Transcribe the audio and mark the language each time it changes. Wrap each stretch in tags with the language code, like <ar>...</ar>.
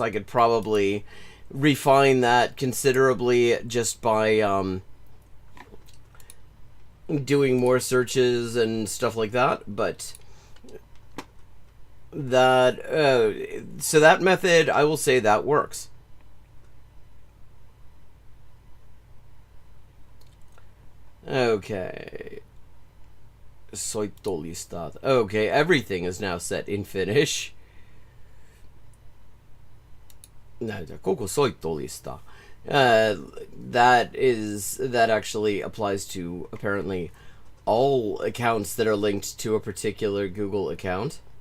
<en>I could probably refine that considerably just by doing more searches and stuff like that, but that so that method, I will say that works.</en> <fi>Okay. Soittolistat.</fi> <en>Okay, everything is now set in Finnish.</en> <fi>Näytä koko soittolista.</fi> <en>That actually applies to apparently all accounts that are linked to a particular Google account.</en>